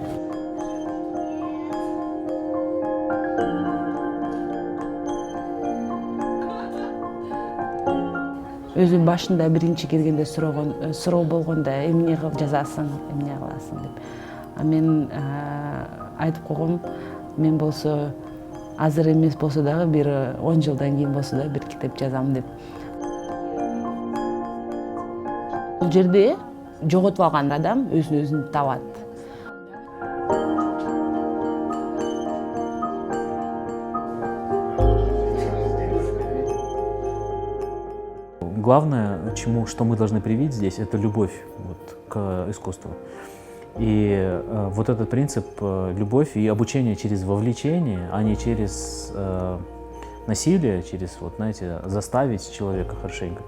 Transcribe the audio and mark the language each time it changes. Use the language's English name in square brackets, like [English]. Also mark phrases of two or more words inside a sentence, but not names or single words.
[Kyrgyz] Өзүм башында биринчи келгенде суроо болгондо эмне кылып жазасың, эмне кыласың деп. А мен айтып койгом, мен болсо азыр эмес болсо дагы бир 10 жылдан кийин болсо да бир китеп жазам деп. Бул жерде жоготуп алган адам өзүн өзүн табат. [Russian] Главное, что мы должны привить здесь, это любовь вот, к искусству. И вот этот принцип любовь и обучение через вовлечение, а не через насилие, через, вот, знаете, заставить человека хорошенько.